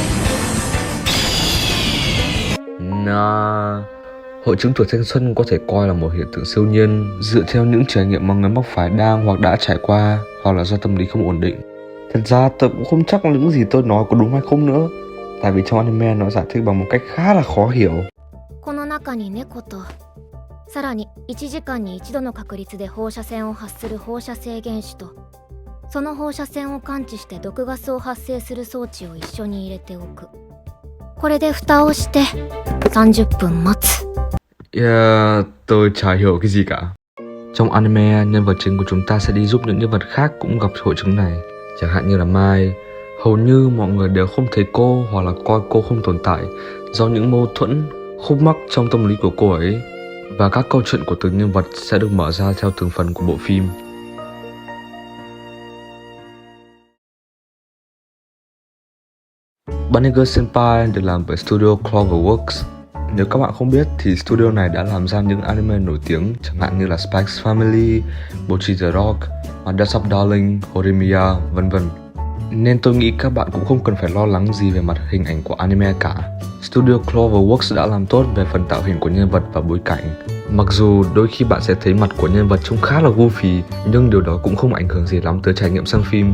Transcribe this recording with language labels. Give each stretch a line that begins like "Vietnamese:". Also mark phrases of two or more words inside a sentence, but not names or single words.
Vietnamese: Hội chứng tuổi thanh xuân có thể coi là một hiện tượng siêu nhiên dựa theo những trải nghiệm mà người mắc phải đang hoặc đã trải qua, hoặc là do tâm lý không ổn định. Thật ra tôi cũng không chắc những gì tôi nói có đúng hay không nữa, tại vì trong anime nó giải thích bằng một cách khá là khó hiểu.
Japanese: この中に猫と、さらに1時間に1度の確率で放射線を発する放射性原子と、その放射線を感知して毒ガスを発生する装置を一緒に入れておく。これで蓋をして30分待つ。
Vietnamese: Tôi chả hiểu cái gì cả. Trong anime, nhân vật chính của chúng ta sẽ đi giúp những nhân vật khác cũng gặp hội chứng này. Chẳng hạn như là Mai. Hầu như mọi người đều không thấy cô hoặc là coi cô không tồn tại do những mâu thuẫn, khúc mắc trong tâm lý của cô ấy. Và các câu chuyện của từng nhân vật sẽ được mở ra theo từng phần của bộ phim. Banner Senpai được làm bởi studio Cloverworks. Nếu các bạn không biết thì studio này đã làm ra những anime nổi tiếng chẳng hạn như là Spike's Family, Bocchi the Rock, My Dress Up Darling, Horimiya, vân vân. Nên tôi nghĩ các bạn cũng không cần phải lo lắng gì về mặt hình ảnh của anime cả. Studio Cloverworks đã làm tốt về phần tạo hình của nhân vật và bối cảnh. Mặc dù đôi khi bạn sẽ thấy mặt của nhân vật trông khá là goofy, nhưng điều đó cũng không ảnh hưởng gì lắm tới trải nghiệm xem phim.